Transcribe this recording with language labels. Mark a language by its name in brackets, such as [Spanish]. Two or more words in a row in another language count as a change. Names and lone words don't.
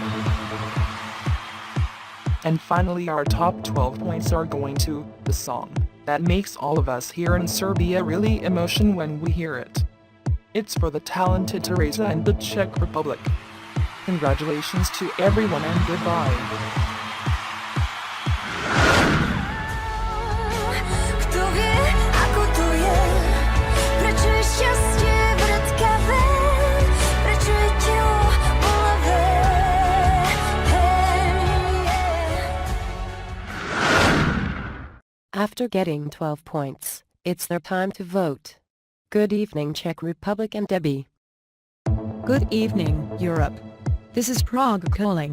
[English] And finally our top 12 points are going to the song that makes all of us here in Serbia really emotion when we hear it. It's for the talented Teresa and the Czech Republic. Congratulations to everyone and goodbye. [Slovak] Kto wie, ako to je, prečo je šťastie vrtkavé, prečo je telo bolavé. [English] After getting 12 points, it's their time to vote. Good evening Czech Republic and Debbie. Good evening, Europe. This is Prague calling.